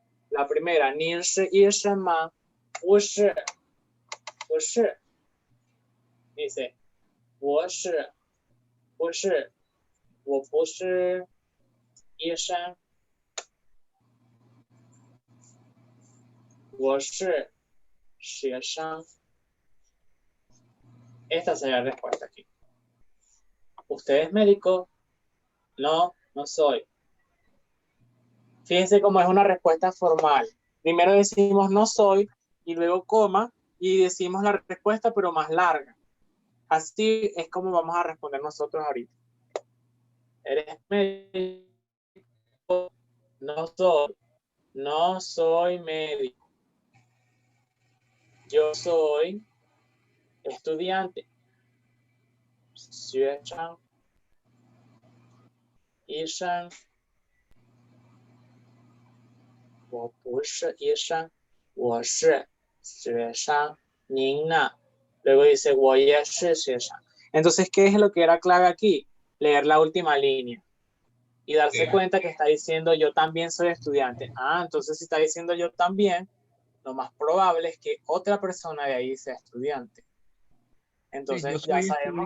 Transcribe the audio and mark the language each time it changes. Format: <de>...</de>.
<es>La primera,</es> <zh>您是医生吗？不是，不是。</zh> <es>Dice,</es> <zh>我是，不是，我不是医生，我是学生。</zh> <es>Esta sería la respuesta aquí. ¿Usted es médico? No, no soy. Fíjense cómo es una respuesta formal. Primero decimos no soy y luego coma y decimos la respuesta pero más larga. Así es como vamos a responder nosotros ahorita. ¿Eres médico? No soy. No soy médico. Yo soy estudiante.</es> <zh>学生。医生。我不是医生，我是学生。您呢?</zh> <es>Luego dice,</es> <zh>我也是学生.</zh> <es>Entonces, ¿qué es lo que era clave aquí? Leer la última línea y darse cuenta que está diciendo yo también soy estudiante. Ah, entonces si está diciendo yo también, lo más probable es que otra persona de ahí sea estudiante. Entonces yo ya soy sabemos</es>